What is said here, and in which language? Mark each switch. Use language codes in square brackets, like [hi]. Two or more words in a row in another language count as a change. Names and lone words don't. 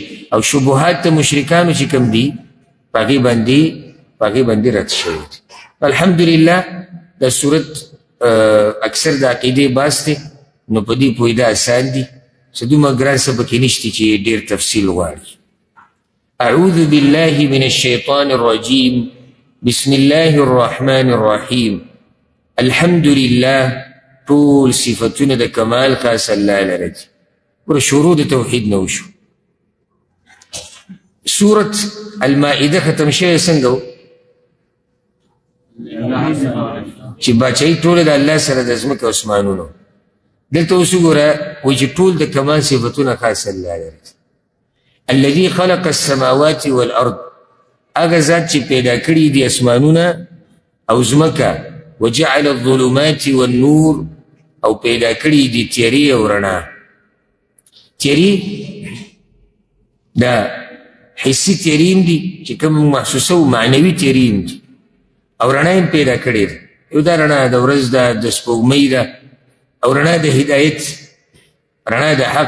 [ps] او شبهات د مشرکانو چې کوم دي په هغې باندې رد شوي دي. الحمدلله دا سورت اکثر د عقیدې بحث دی، نو په دې پوهېده اسان دي، څه دومره ګران څه پکې نشته چې ډېر تفصیل غواړي. [ar] اعوذ بالله من الشیطان الرجیم بسم الله الرحمن الرحیم. الحمد لله [ps] ټول صفتونه د کمال خاص الله لره دي. ور شروع د توحید نه وشو. سورة المائده ختم شوی څنګه و چې باچایي ټوله د الله سره د ځمکې او اسمانونو. دلته اوس وګوره وایي چې ټول د کمال صفتونه خاص الله لره دي. [ar] الذي خلق السماوات والارض، [ps] هغه ذات چې پیدا کړي دي اسمانونه او ځمکه، [ar] وجعل الظلمات والنور، [ps] او پیدا کړي دي تیارې او رڼا. تیارې دا حسي تیارې هم دي چې کوم محسوسه او معنوي تیارې هم دي، او رڼا هم پیدا کړې ده. یو دا رڼا د ورځ ده، د سپوږمۍ ده، او رڼا د هدایت، رڼا د حق.